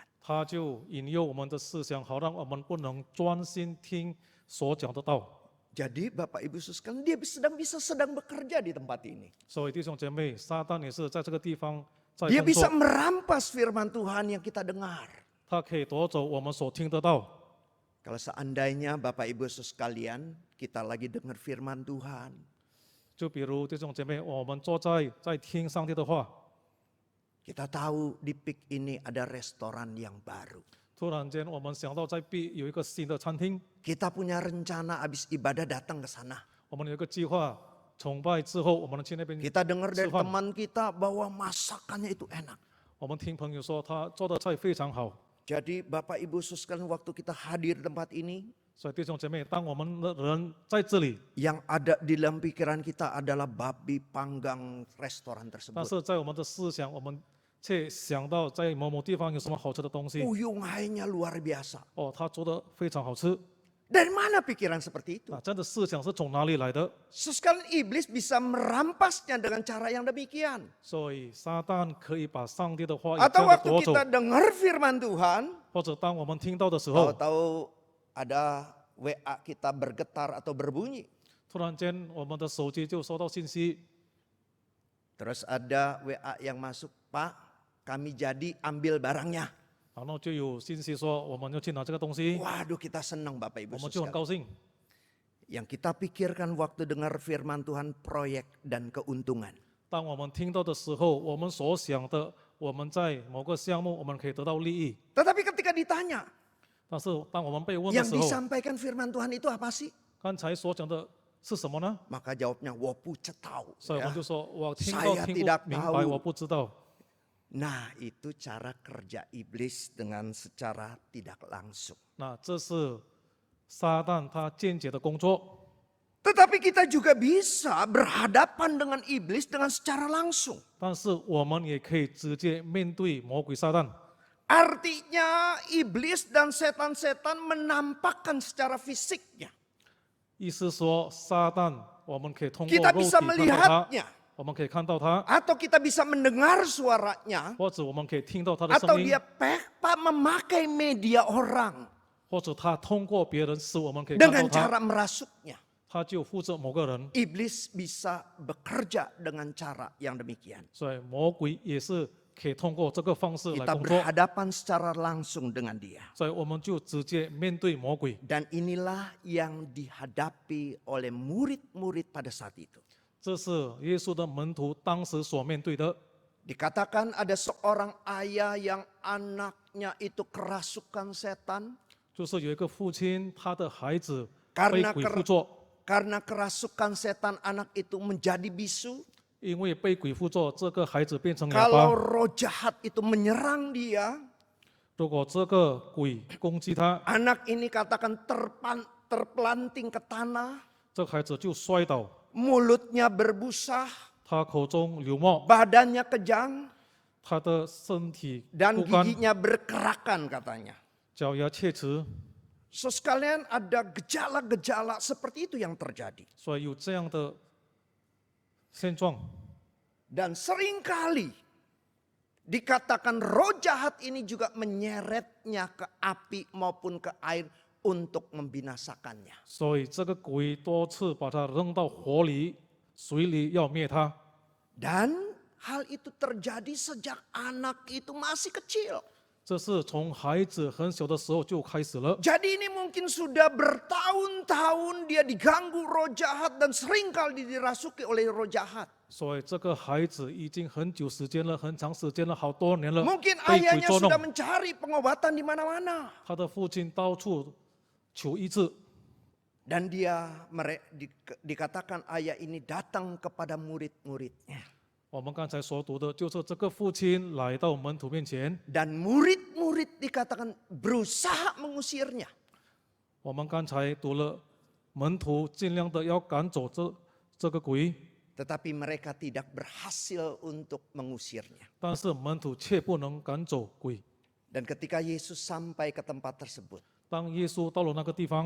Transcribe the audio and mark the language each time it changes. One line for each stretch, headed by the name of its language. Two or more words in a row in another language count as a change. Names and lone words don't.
Chinese: 他就引诱我们的思想，好让我们不能专心听所讲的道。
Indonesian: Jadi Bapak Ibu sekalian, dia sedang bekerja di tempat ini.
Chinese: 所以弟兄姐妹，撒旦也是在这个地方在
Indonesian: Dia
Chinese: 工
Indonesian: bisa
Chinese: 作，
Indonesian: merampas firman Tuhan yang kita dengar.
Chinese: 他可以夺走我们所听得到。
Indonesian: Kalau seandainya Bapak Ibu sekalian, kita lagi dengar firman Tuhan.
Chinese: 就比如弟兄姐妹，我们坐在听上帝的话，
Indonesian: Kita tahu di PIK ini ada restoran yang baru.
Chinese: 突然间我们想到在 B 有一个新的餐厅，
Indonesian: Kita punya rencana habis ibadah datang ke sana.
Chinese: 我们有一个计划，崇拜之后我们去那边。
Indonesian: Kita dengar dari
Chinese: 吃饭。
Indonesian: teman kita bahwa masakannya itu enak.
Chinese: 我们听朋友说他做的菜非常好，
Indonesian: Jadi Bapak Ibu sekalian, waktu kita hadir di tempat ini,
Chinese: 所以弟兄姐妹，当我们的人在这里，
Indonesian: yang ada di dalam pikiran kita adalah babi panggang restoran
Chinese: 但
Indonesian: tersebut.
Chinese: 是在我们的思想，我们却想到在某某地方有什么好吃的东西，
Indonesian: Uyunghainya luar biasa.
Chinese: 哦，他做的非常好吃。
Indonesian: Dari mana pikiran seperti itu?
Chinese: 啊，这样的思想是从哪里来的？
Indonesian: Sekalian iblis bisa merampasnya dengan cara yang demikian.
Chinese: 所以撒旦可以把上帝的话语这
Indonesian: Atau
Chinese: 样的
Indonesian: waktu
Chinese: 夺走，
Indonesian: kita dengar firman Tuhan,
Chinese: 或者当我们听到的时候，
Indonesian: tahu-tahu ada WA kita bergetar atau berbunyi.
Chinese: 突然间我们的手机就收到信息，
Indonesian: Terus ada WA yang masuk, Pak, kami jadi ambil barangnya.
Chinese: 然后就有信息说我们要去拿这个东西，
Indonesian: Waduh, kita senang Bapak
Chinese: 我
Indonesian: Ibu
Chinese: 们就很
Indonesian: sekalian.
Chinese: 高兴。
Indonesian: Yang kita pikirkan waktu dengar firman Tuhan, proyek dan keuntungan.
Chinese: 当我们听到的时候，我们所想的，我们在某个项目我们可以得到利益，
Indonesian: Tetapi ketika ditanya,
Chinese: 但是当我们被问的
Indonesian: yang
Chinese: 时候，
Indonesian: disampaikan firman Tuhan itu apa sih?
Chinese: 刚才所讲的是什么呢？
Indonesian: Maka jawabnya,
Chinese: 我不知道. 所以我
Indonesian: Ya.
Chinese: 们就说，我听
Indonesian: Saya
Chinese: 不
Indonesian: tidak
Chinese: 明白，
Indonesian: tahu.
Chinese: 我不知道。
Indonesian: Nah, itu cara kerja iblis dengan secara tidak langsung.
Chinese: 那这是撒旦他间接的工作，
Indonesian: Tetapi kita juga bisa berhadapan dengan iblis dengan secara langsung.
Chinese: 但是我们也可以直接面对魔鬼撒旦。
Indonesian: Artinya iblis dan setan-setan menampakkan secara fisiknya.
Chinese: 意思说，撒旦我们可以通过
Indonesian: Kita
Chinese: 肉体
Indonesian: bisa
Chinese: 看到他，
Indonesian: melihatnya.
Chinese: 我们可以看到他，
Indonesian: Atau kita bisa mendengar suaranya.
Chinese: 或者我们可以听到他的
Indonesian: Atau
Chinese: 声音
Indonesian: dia，memakai media orang.
Chinese: 或者他通过别人使我们可以看到
Indonesian: Dengan
Chinese: 他，
Indonesian: cara merasuknya.
Chinese: 他就负责某个人。
Indonesian: Iblis bisa bekerja dengan cara yang demikian.
Chinese: 所以魔鬼也是可以通过这个方式来
Indonesian: Kita
Chinese: 工作，
Indonesian: berhadapan secara langsung dengan dia.
Chinese: 所以我们就直接面对魔鬼。
Indonesian: Dan inilah yang dihadapi oleh murid-murid pada saat itu.
Chinese: 这是耶稣的门徒当时所面对的。
Indonesian: Dikatakan ada seorang ayah yang anaknya itu kerasukan setan.
Chinese: 就是有一个父亲，他的孩子被
Indonesian: Karena
Chinese: 鬼附作，
Indonesian: karena kerasukan setan anak itu menjadi bisu.
Chinese: 因为被鬼附着，这个孩子变成哑
Indonesian: Kalau
Chinese: 巴。
Indonesian: roh jahat itu menyerang dia,
Chinese: 如果这个鬼攻击他，
Indonesian: anak ini katakan terpelanting ke tanah,
Chinese: 这孩子就摔倒，
Indonesian: mulutnya berbusa,
Chinese: 他口中流沫，
Indonesian: badannya kejang,
Chinese: 他的身体
Indonesian: dan
Chinese: 不干，
Indonesian: giginya berkerakan katanya.
Chinese: 脚牙切齿，
Indonesian: So sekalian ada gejala-gejala seperti itu yang terjadi.
Chinese: 所以有这样的现状。
Indonesian: Dan seringkali dikatakan roh jahat ini juga menyeretnya ke api maupun ke air untuk membinasakannya.
Chinese: 所以这个鬼多次把他扔到火里、水里，要灭他。
Indonesian: Dan hal itu terjadi sejak anak itu masih kecil.
Chinese: 这是从孩子很小的时候就开始了。
Indonesian: Jadi ini mungkin sudah bertahun-tahun dia diganggu roh jahat dan seringkali dirasuki oleh roh jahat.
Chinese: 所以这个孩子已经很久时间了，很长时间了，好多年了，
Indonesian: Mungkin
Chinese: 被鬼
Indonesian: ayahnya
Chinese: 捉
Indonesian: sudah
Chinese: 弄。
Indonesian: mencari pengobatan di mana-mana.
Chinese: 他的父亲到处求医治，
Indonesian: Dan dikatakan ayah ini datang kepada murid-muridnya.
Chinese: 我们刚才所读的就是这个父亲来到门徒面前，
Indonesian: Dan murid-murid dikatakan berusaha mengusirnya.
Chinese: 我们刚才读了门徒尽量的要赶走这个鬼，
Indonesian: Tetapi mereka tidak berhasil untuk mengusirnya.
Chinese: 但是门徒却不能赶走鬼。
Indonesian: Dan ketika Yesus sampai ke tempat tersebut,
Chinese: 当耶稣到了那个地方，